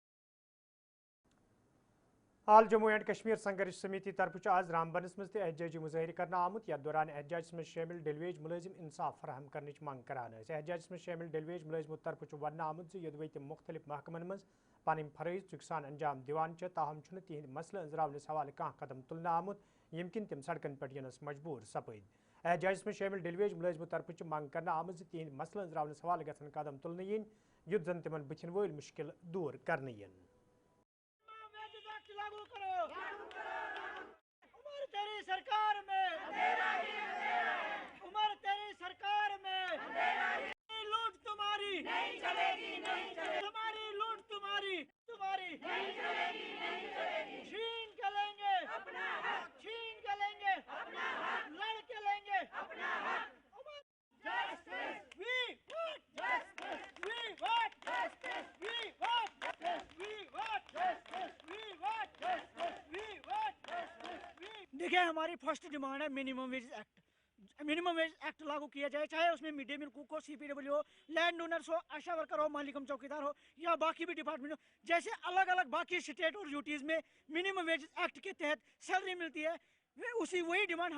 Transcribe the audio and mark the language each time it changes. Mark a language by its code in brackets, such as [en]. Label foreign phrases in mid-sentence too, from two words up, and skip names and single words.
[ks] آل جموں اینڈ کشمیر سنگھرش سمیتی طرف آز رامبنس مز احتجاجی مظاہرہ کرنا آمت یتھ دوران احتجاجس مز شامل ڈیلویج ملازم انصاف فراہم کرنچ منگ کران احتجاجس مز شامل ڈیلویج ملازمو طرف ون آمت یدوی تم مختلف محکمن مز پن فرائض چک سان انجام دیوان تاہم تہند مسئلہ انزراونس حوالہ کھانا قدم تلنے آمت یم کن تم سڑکن پہ ینس مجبور سپد احتجاجس مز شامل ڈیلویج ملازمو طرف منگ کرنا آمت تہند مسئلہ انزراونس حوالہ گھن قدم تلنے ین یت زن تمن بتھن ول مشکل دور کرنے ین [ur] سرکار میں عمر تیری سرکار میں لوٹ تمہاری نہیں چلے گی نہیں چلے تمہاری لوٹ تمہاری نہیں چلے گی نہیں چلے گی چھین کے لیں گے اپنا حق چھین کے لیں گے اپنا حق لڑ کے لیں گے اپنا حق [en] justice we want justice we want justice we want justice we want justice we want justice we want justice we [ur] دیکھیں ہماری [en] first demand ہے minimum wage act minimum wage act [ur] لاگو کیا جائے چاہے اس میں [en] mid day meal cook ہو CPW ہو land owners ہو ASHA worker [ur] ہو مالکم چوکیدار ہو یا باقی بھی ڈپارٹمنٹ ہو جیسے الگ الگ باقی اسٹیٹ اور یوٹیز میں [en] minimum wage act [ur] کے تحت سیلری ملتی ہے وہی ڈیمانڈ